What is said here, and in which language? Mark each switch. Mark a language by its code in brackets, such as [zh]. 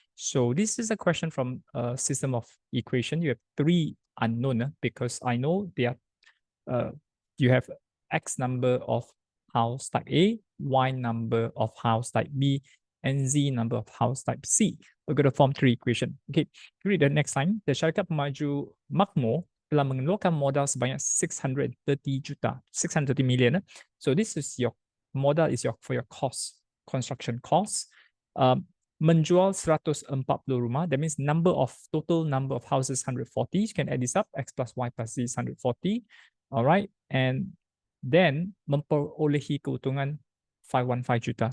[en] So this is a question from a system of equation. You have 3 unknown because I know they are you have X number of house type A, Y number of house type B, and Z number of house type C. We're going to form 3 equation. Okay, read the next line. [ms] The syarikat pemaju makmur telah mengeluarkan modal sebanyak 630 million. [en] So this is your modal is for your cost, construction cost. Menjual 140 rumah, that means total number of houses 140. You can add this up, X plus Y plus Z is 140. All right, and then memperolehi keuntungan 515 juta.